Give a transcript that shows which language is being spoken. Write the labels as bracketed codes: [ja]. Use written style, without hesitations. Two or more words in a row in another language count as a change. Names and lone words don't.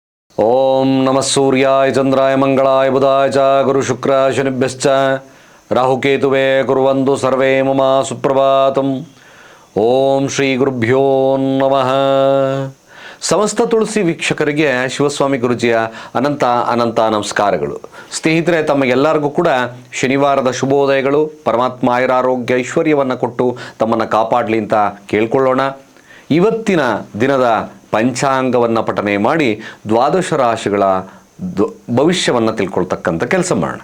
[sa] ಓಂ ನಮಃ ಸೂರ್ಯಾಯ ಚಂದ್ರಾಯ ಮಂಗಳಾಯ ಬುಧಾಯ ಚ ಗುರು ಶುಕ್ರ ಶನಿಭ್ಯಶ್ಚ ರಾಹುಕೇತುವೇ ಕುರ್ವಂತು ಸರ್ವೇ ಮಮ ಸುಪ್ರಭಾತಂ. ಓಂ ಶ್ರೀ ಗುರುಭ್ಯೋ ನಮಃ. [kn] ಸಮಸ್ತ ತುಳಸಿ ವೀಕ್ಷಕರಿಗೆ ಶಿವಸ್ವಾಮಿ ಗುರುಜಿಯ ಅನಂತ ನಮಸ್ಕಾರಗಳು. ಸ್ನೇಹಿತರೆ, ತಮಗೆಲ್ಲರಿಗೂ ಕೂಡ ಶನಿವಾರದ ಶುಭೋದಯಗಳು. ಪರಮಾತ್ಮ ಆಯುರಾರೋಗ್ಯ ಐಶ್ವರ್ಯವನ್ನು ಕೊಟ್ಟು ತಮ್ಮನ್ನು ಕಾಪಾಡಲಿ ಅಂತ ಕೇಳ್ಕೊಳ್ಳೋಣ. ಇವತ್ತಿನ ದಿನದ ಪಂಚಾಂಗವನ್ನು ಪಠನೆ ಮಾಡಿ ದ್ವಾದಶ ರಾಶಿಗಳ ಭವಿಷ್ಯವನ್ನು ತಿಳ್ಕೊಳ್ತಕ್ಕಂಥ ಕೆಲಸ ಮಾಡೋಣ.